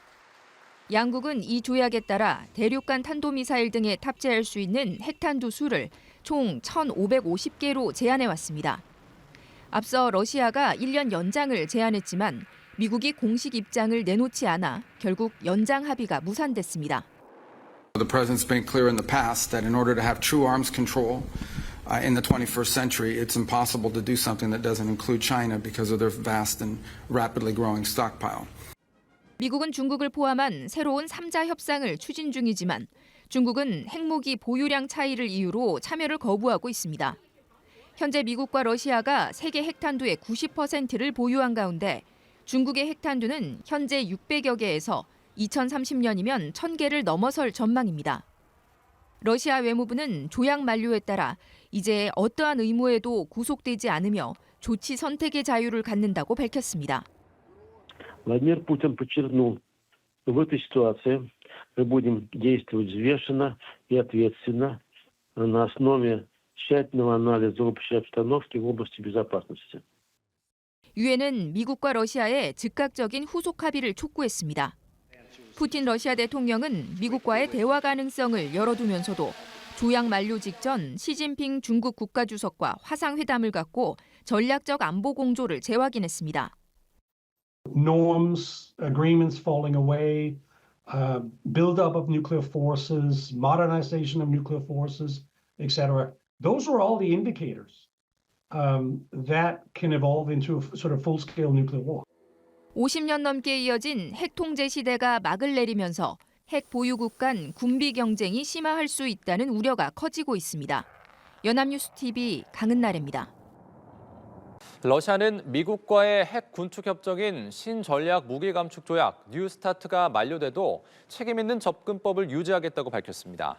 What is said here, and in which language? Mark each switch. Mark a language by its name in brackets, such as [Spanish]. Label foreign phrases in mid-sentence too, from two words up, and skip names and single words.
[Korean] 양국은 이 조약에 따라 대륙간 탄도미사일 등에 탑재할 수 있는 핵탄두 수를 총 1,550개로 제한해왔습니다. 앞서 러시아가 1년 연장을 제안했지만 미국이 공식 입장을 내놓지 않아 결국 연장 합의가 무산됐습니다. [English] The president's been clear in the past that in order to have true arms control in the 21st century, it's impossible to do something that doesn't include China because of their vast and rapidly growing stockpile. [Korean] 미국은 중국을 포함한 새로운 3자 협상을 추진 중이지만 중국은 핵무기 보유량 차이를 이유로 참여를 거부하고 있습니다. 현재 미국과 러시아가 세계 핵탄두의 90%를 보유한 가운데 중국의 핵탄두는 현재 600여 개에서 2030년이면 1000개를 넘어설 전망입니다. 러시아 외무부는 조약 만료에 따라 이제 어떠한 의무에도 구속되지 않으며 조치 선택의 자유를 갖는다고 밝혔습니다. [Russian] Владимир Путин подчеркнул, что в этой ситуации мы будем действовать взвешенно и ответственно на основе тщательного анализа общей обстановки в области безопасности. [Korean] 유엔은 미국과 러시아의 즉각적인 후속 합의를 촉구했습니다. 푸틴 러시아 대통령은 미국과의 대화 가능성을 열어두면서도 조약 만료 직전 시진핑 중국 국가주석과 화상회담을 갖고 전략적 안보 공조를 재확인했습니다. [English] Norms, agreements falling away, buildup of nuclear forces, modernization of nuclear forces, etc. Those are all the indicators that can evolve into a sort of full-scale nuclear war. [Korean] 50년 넘게 이어진 핵 통제 시대가 막을 내리면서 핵 보유국 간 군비 경쟁이 심화할 수 있다는 우려가 커지고 있습니다. 연합뉴스 TV 강은나래입니다. 러시아는 미국과의 핵 군축 협정인 신전략 무기 감축 조약 뉴스타트가 만료돼도 책임 있는 접근법을 유지하겠다고 밝혔습니다.